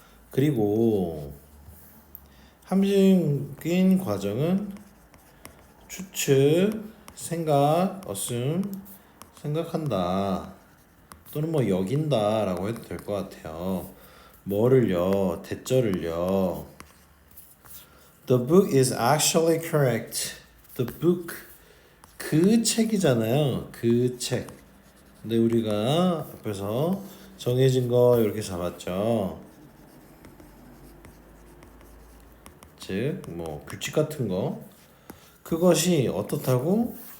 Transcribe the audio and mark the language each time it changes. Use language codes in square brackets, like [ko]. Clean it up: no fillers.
[ko] 그리고 합리적인 과정은 추측, 생각, assume, 생각한다 또는 뭐 여긴다라고 해도 될 것 같아요. 뭐를요? 대절을요. [en] The book is actually correct. [ko] The book, 그 책이잖아요. 그 책. 근데 우리가 앞에서 정해진 거 이렇게 잡았죠. 즉, 뭐 규칙 같은 거. 그것이 어떻다고?